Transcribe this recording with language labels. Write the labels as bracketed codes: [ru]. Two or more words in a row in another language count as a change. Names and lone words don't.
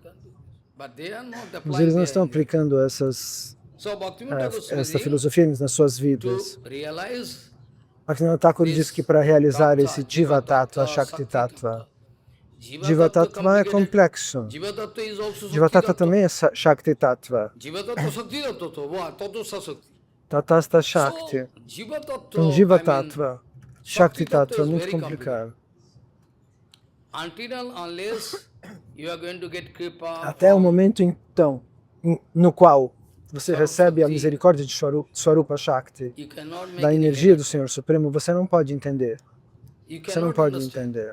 [pt] Mas eles não estão aplicando essa filosofia nas suas vidas. Bhaktivinoda Thakur diz que para realizar esse Jiva Tattva, Shakti Tattva, Jiva Tattva é complexo. Jiva Tattva também é Shakti Tattva. Tatasta Shakti. Então Jiva Tattva, Shakti Tattva é muito complicado. Até o momento, então, no qual você recebe a misericórdia de Swarupa Shakti, da energia do Senhor Supremo, você não pode entender. Você não pode entender.